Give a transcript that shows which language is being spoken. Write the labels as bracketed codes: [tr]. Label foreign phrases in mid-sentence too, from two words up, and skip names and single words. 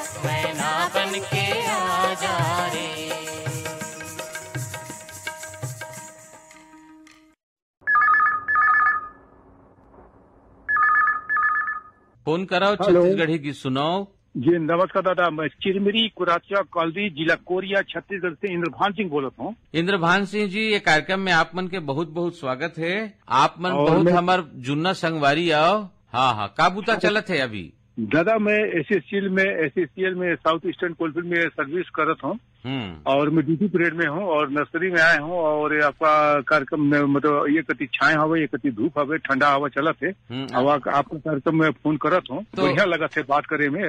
[hne] मैना बन के आजा रे। फोन कराओ छत्तीसगढ़ी की सुनाओ। जी नमस्कार दादा, मैं चिरमिरी कुराचिया कॉलोनी जिला कोरिया छत्तीसगढ़ से इंद्रभान सिंह बोलत हूँ। इंद्रभान सिंह जी, ये कार्यक्रम में आप मन के बहुत बहुत स्वागत है। आप मन बहुत हमार जुन्ना संगवारी आओ। हाँ हाँ, का बूता चलत है अभी? दादा मैं एसएससीएल में साउथ ईस्टर्न कोलफील्ड में सर्विस करत हूँ और मैं [en] duty period [hne] में हूँ और नर्सरी में आए हूँ। और आपका कार्यक्रम में मतलब ये कति छाए हवे, ये कति धूप हवे, ठंडा हवा चलत है। हवा आपका कार्यक्रम में फोन करत हूँ, तो बढ़िया लगत है बात करे में।